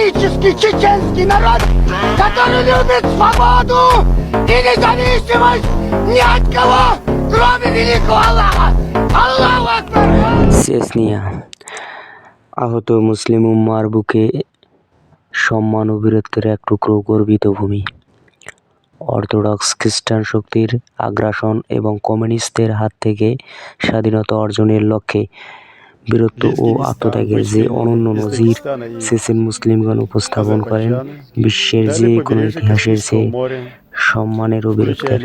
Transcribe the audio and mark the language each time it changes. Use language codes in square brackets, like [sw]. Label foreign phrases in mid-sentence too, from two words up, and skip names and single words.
[ru] этнический чеченский народ, который любит свободу и независимость ни от кого, кроме великого Аллаха. [ar] الله أكبر! [bn] চেচনিয়া আহত মুসলিম উম্মার বুকে সম্মান ও বীরত্বের এক টুকরো গর্বিত ভূমি। অর্থোডক্স খ্রিস্টান শক্তির আগ্রাসন এবং কমিউনিস্টদের হাত থেকে স্বাধীনতা অর্জনের লক্ষ্যে বীরত্ব ও আত্মত্যাগের যে অনন্য নজির চেচেন মুসলিমগণ উপস্থাপন করেন, বিশ্বের যে কোনো ইতিহাসের চেয়ে সম্মানের ও বীরত্বের।